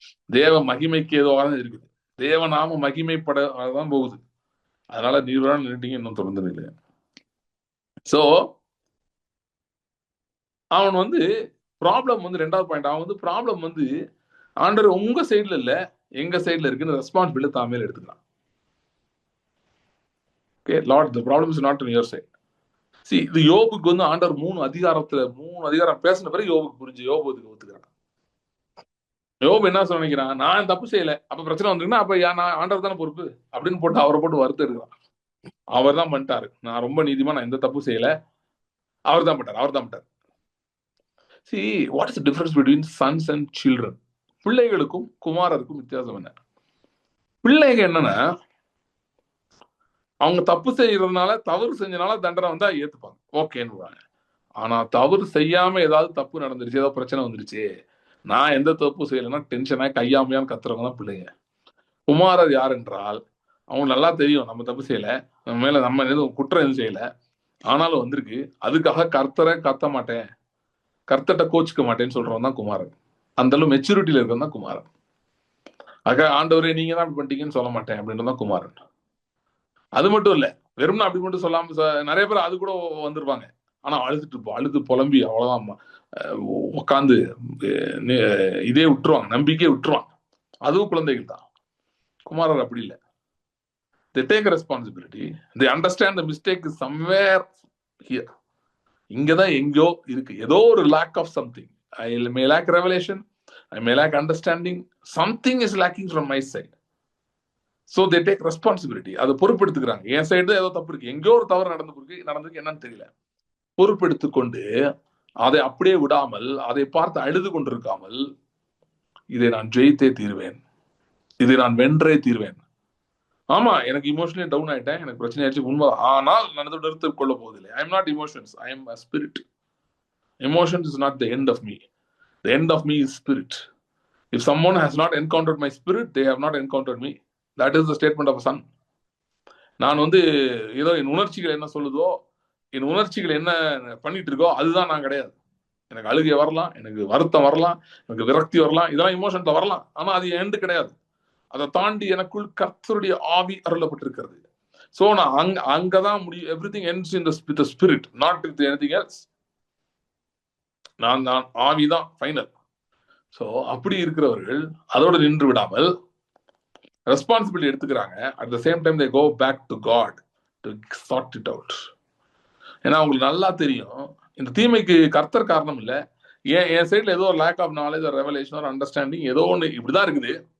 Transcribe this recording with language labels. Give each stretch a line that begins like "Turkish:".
Tamil: தேவ மகிமைக்கு ஏதோதான் இருக்குது. தேவ நாம மகிமைப்படதான் போகுது. அதனால நீர்வா நின்றுட்டீங்க, இன்னும் தொடர்ந்து நில்லுங்க. சோ அவன் வந்து ப்ராப்ளம் வந்து ரெண்டாவது பாயிண்ட், அவன் வந்து ப்ராப்ளம் வந்து ஆண்டவர் உங்க சைட்ல இல்ல எங்க சைட்ல இருக்குன்னு ரெஸ்பான்சிபிலிட்டி தான் மேல எடுத்துக்கலாம். Okay Lord,
English: the problem is not on your side.
Tamil: See, இது யோபுக்கு வந்து ஆண்டவர் 3 அதிகாரம் பேசின பிறகு யோபுக்கு புரிஞ்சு யோபுக்கு ஒத்துக்கிறான். யோபு என்ன சொல்ல நினைக்கிறான், நான் தப்பு செய்யல, அப்ப பிரச்சனை வந்துருக்குன்னா அப்ப நான் ஆண்டவர் தானே பொறுப்பு அப்படின்னு போட்டு அவரை போட்டு வருத்த எடுக்கிறான். அவர் தான் பண்ணிட்டாரு, நான் ரொம்ப நீதிமா, நான் எந்த தப்பு செய்யல, அவர் தான் பண்ணிட்டார்.
English: See, what is the difference between sons and children?
Tamil: பிள்ளைகளுக்கும் குமாரருக்கும் வித்தியாசம் என்ன? பிள்ளைங்க என்னன்னா, அவங்க தப்பு செய்யறதுனால, தவறு செஞ்சனால தண்டனை வந்தா ஏத்துப்பாங்க, ஓகேன்னு. ஆனா தவறு செய்யாம ஏதாவது தப்பு நடந்துருச்சு, ஏதாவது பிரச்சனை வந்துருச்சு, நான் எந்த தப்பு செய்யலைன்னா டென்ஷனா கையாமையான்னு கத்துறவங்க தான் பிள்ளைங்க. குமாரர் யார் என்றால், அவங்க நல்லா தெரியும் நம்ம தப்பு செய்யல, நம்ம மேல நம்ம எதுவும் குற்றம் எதுவும் செய்யல, ஆனாலும் வந்திருக்கு, அதுக்காக கர்த்தரை கத்த மாட்டேன், கர்த்தட்ட கோச்சுக்க மாட்டேன்னு சொல்றவன் தான் குமாரன். அந்த அளவு மெச்சூரிட்டியில இருக்கிறது தான் குமாரன். ஆக ஆண்டவரே நீங்க தான் அப்படி பண்ணிட்டீங்கன்னு சொல்ல மாட்டேன் அப்படின்றதான் குமாரன். அது மட்டும் இல்ல, வெறும்னா அப்படி மட்டும் சொல்லாம நிறைய பேர் அது கூட வந்துருவாங்க. ஆனா அழுது புலம்பி அவ்வளவுதான் உட்காந்து இதே விட்டுருவாங்க, நம்பிக்கையே விட்டுருவாங்க. அதுவும் குழந்தைகள் தான். குமாரர் அப்படி இல்லை.
English: They take a responsibility. They understand the mistake is somewhere here.
Tamil: இங்கதான் எங்கோ இருக்கு, ஏதோ ஒரு
English: lack of something. I may lack revelation, I may lack understanding, something is lacking from my side. So they take responsibility.
Tamil: அதை பொறுப்பெடுத்துக்கிறாங்க. என் side ஏதோ தப்பு இருக்கு, எங்கேயோ ஒரு தவறு நடந்திருக்கு, என்னன்னு தெரியல, பொறுப்பெடுத்துக்கொண்டு அதை அப்படியே விடாமல், அதை பார்த்து அழுது கொண்டிருக்காமல், இதை நான் ஜெயித்தே தீர்வேன், இதை நான் வென்றே தீர்வேன். ஆமா, எனக்கு இமோஷனலி டவுன் ஆயிட்டேன், எனக்கு பிரச்சனை ஆயிடுச்சு உண்மை, ஆனால் நான் அதை நிறுத்த கொள்ள போவதில்லை. I am not emotions, I am a spirit.
English: Emotions is not the end of me. The end of me is spirit. If someone has not encountered my spirit, they have not encountered me. That is the statement of a son.
Tamil: நான் வந்து ஏதோ என் உணர்ச்சிகள் என்ன சொல்லுதோ, என் உணர்ச்சிகள் என்ன பண்ணிட்டு இருக்கோ அதுதான் நான் கிடையாது. எனக்கு அழுகை வரலாம், எனக்கு வருத்தம் வரலாம், எனக்கு விரக்தி வரலாம், இதெல்லாம் இமோஷன்ல வரலாம், ஆனா அது எண்டு கிடையாது. அதை தாண்டி எனக்குள் கர்த்தருடைய ஆவி அருளப்பட்டிருக்கிறது. சோ நான் அங்கதான் முடியும்.
English: Everything ends in the spirit, not with anything else.
Tamil: நான் ஆவிதான் ஃபைனல். சோ அப்படி இருக்கிறவர்கள் அதோட நின்று விடாமல் ரெஸ்பான்சிபிலிட்டி எடுத்துக்கிறாங்க. At the same time
English: they go back to God to sort it out.
Tamil: ஏன்னா அவங்களுக்கு நல்லா தெரியும் இந்த தீமைக்கு கர்த்தர் காரணம் இல்லை, என் சைட்ல ஏதோ ஒரு லேக் ஆஃப் நாலேஜ், ஒரு ரெவலேஷன், ஒரு அண்டர்ஸ்டாண்டிங் ஏதோ ஒன்று இப்படிதான் இருக்குது.